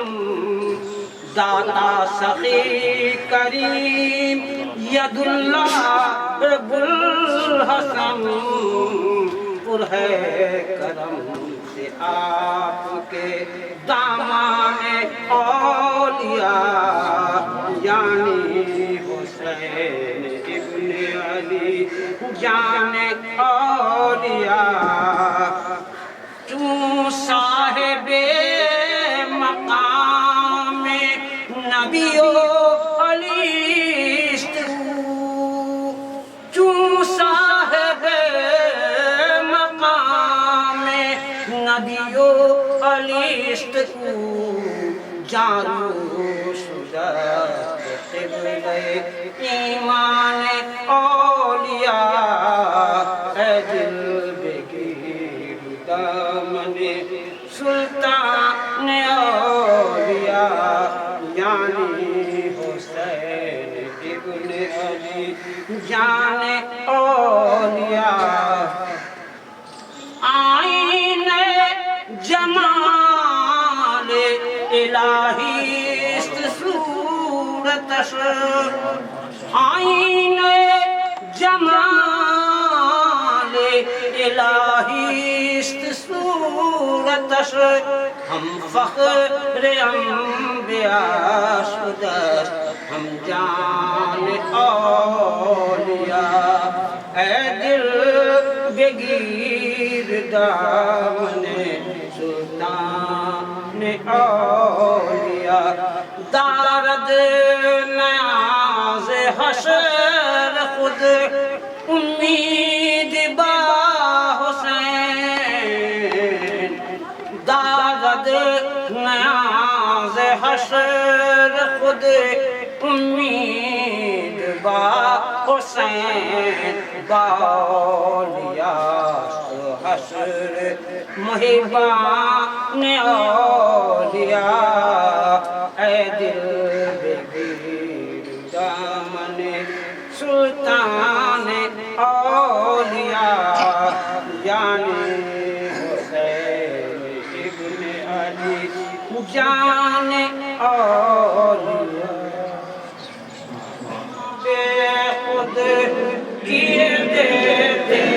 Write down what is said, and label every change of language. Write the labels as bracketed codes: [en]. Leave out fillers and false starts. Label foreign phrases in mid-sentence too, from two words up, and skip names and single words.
[fa] داتا سخی کریم ید اللہ گلحسن [ur] پر ہے کرم سے آپ کے [fa] دامان اولیاء یعنی حسین ابن علی جان اولیاء تو صاحب مقام نبی و علیست تو صاحب مقام نبی و علیست جانو شدت قبل ایمان اولیاء اے دل بگیر دامن سلطان اولیاء یعنی حسین ابن علی جان اولیاء آئین جمال الہی است صورتش آئین جمال الہی است صورتش ہم فخر انبیاء شدست ہم جان اولیاء اے دل بگیر دامن سلطان اولیاء دارد نیاز حشر خود امید با حسین دارد نیاز حشر خود امید با حسین با اولیاء حشر محبان اولیاء اے دل بگیر دامن سلطان اولیاء یعنی حسین ابن علی جان اولیاء [ur] بے خود کیے دیتے